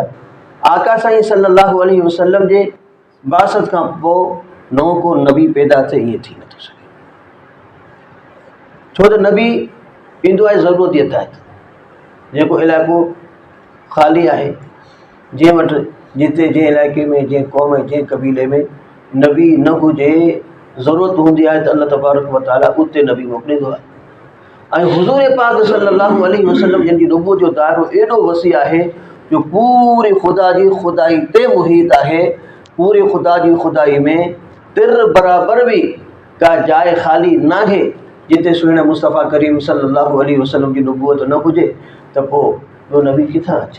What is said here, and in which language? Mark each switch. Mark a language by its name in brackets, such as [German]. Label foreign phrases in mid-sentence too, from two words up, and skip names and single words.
[Sindhi] आका साईं [Arabic] صلى الله عليه وسلم [Sindhi] जे बासत खां पोइ नओं को नबी पैदा थिए, ईअं थी नथो सघे. छो त नबी ईंदो आहे ज़रूरत जे तहत. जेको इलाइक़ो ख़ाली आहे, जंहिं वटि जिते जंहिं इलाइक़े में, जंहिं क़ौम, जंहिं क़बीले में नबी न हुजे, ज़रूरत हूंदी आहे त अल्लाह [Arabic] تبارك وتعالى [Sindhi] उते नबी मोकिलींदो आहे. ऐं हुज़ूर पाक [Arabic] صلى الله عليه وسلم [Sindhi] जिन जी नबूवत जो दाइरो एॾो वसी आहे जो पूरी ख़ुदा जी ख़ुदाई ते मुहीत आहे. पूरी ख़ुदा जी ख़ुदाई में तिर बराबर बि का जाइ ख़ाली नाहे जिते सुहिणे मुस्तफ़ा करीम [Arabic] صلى الله عليه وسلم [Sindhi] जी नबूवत न हुजे, त पोइ ॿियो नबी किथां अचे.